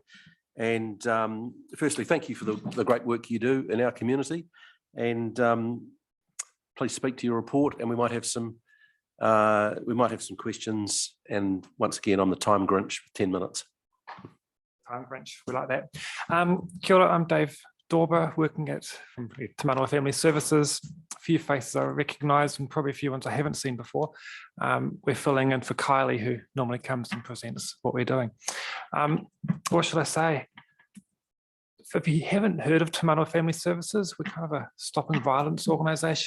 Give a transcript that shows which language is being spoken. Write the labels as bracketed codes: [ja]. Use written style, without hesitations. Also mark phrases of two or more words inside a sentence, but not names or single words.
[en] And firstly, thank you for the great work you do in our community. And please speak to your report, and we might have some questions. And once again, I'm the time Grinch for 10 minutes. Time Grinch, we like that. [mi] Kia ora, [en] I'm Dave Dorber, working at Te Manawa Family Services. A few faces I recognise, and probably a few ones I haven't seen before. We're filling in for Kylie, who normally comes and presents what we're doing. What should I say? If you haven't heard of Te Manawa Family Services, we're kind of a stopping violence organisation.